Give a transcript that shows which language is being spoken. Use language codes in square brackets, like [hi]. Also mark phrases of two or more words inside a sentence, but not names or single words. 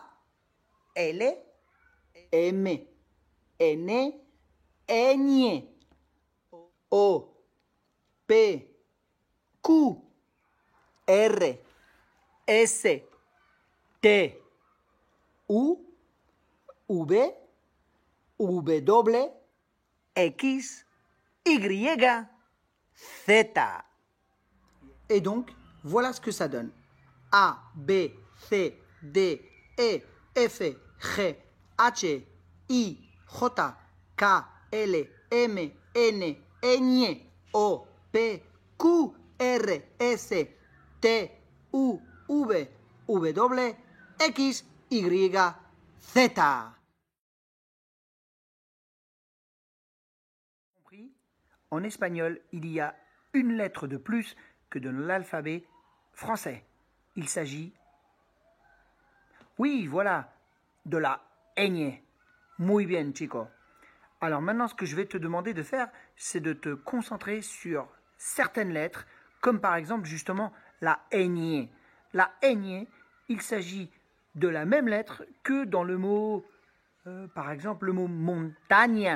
[es] L, M, N, Ñ, O, P, Q, R, S, T, U, V, W, X, Y, Z. [fr] Et donc, voilà ce que ça donne. [es] A, B, C, D, E, F, G, H, I, J, K, L, M, N, Ñ, O, P, Q, R, S, T, U, V, W, X, Y, Z. [fr] En espagnol, il y a une lettre de plus que dans l'alphabet français. Il s'agit, oui, voilà, de la ñ. [es] Muy bien, chico. [fr] Alors maintenant, ce que je vais te demander de faire, c'est de te concentrer sur certaines lettres, comme par exemple justement la ñ. La ñ, il s'agit de la même lettre que dans le mot, par exemple, le mot montagne.